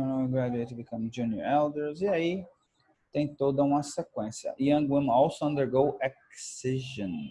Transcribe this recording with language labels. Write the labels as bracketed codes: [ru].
[en] Graduate become junior elders. [pt] E aí tem toda uma sequência. [en] Young women also undergo excision.